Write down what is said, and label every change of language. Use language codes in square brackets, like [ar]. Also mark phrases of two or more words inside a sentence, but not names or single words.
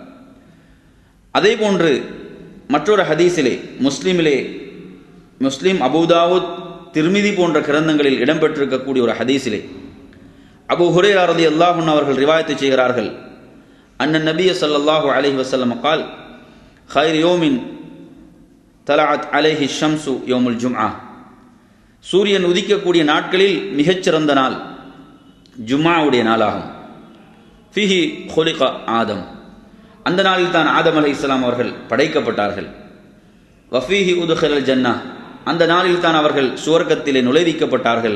[ta] அதே போன்று மற்றொரு ஹதீஸிலே முஸ்லிம், அபூ தாவூத், திர்மிதி போன்ற கிரந்தங்களில் இடம்பெற்றிருக்கக்கூடிய ஒரு ஹதீஸிலே அபூ ஹுரைரா [ar] رضي الله عنه [ta] அவர்கள் ரிவாயத்து செய்கிறார்கள். [ar] أن النبي صلى الله عليه وسلم قال خير يوم طلعت عليه الشمس يوم الجمعة. [ta] சூரியன் உதிக்கக்கூடிய நாட்களில் மிகச்சிறந்த நாள் ஜும்ஆவுடைய நாளாகும். [ar] فيه خلق آدم, [ta] அந்த நாளில் தான் ஆதம் அலைஹிஸ்ஸலாம் அவர்கள் படைக்கப்பட்டார்கள். [ar] وفيه أدخل الجنة, [ta] அந்த நாளில் தான் அவர்கள் சுவர்க்கத்திலே நுழைவிக்கப்பட்டார்கள்.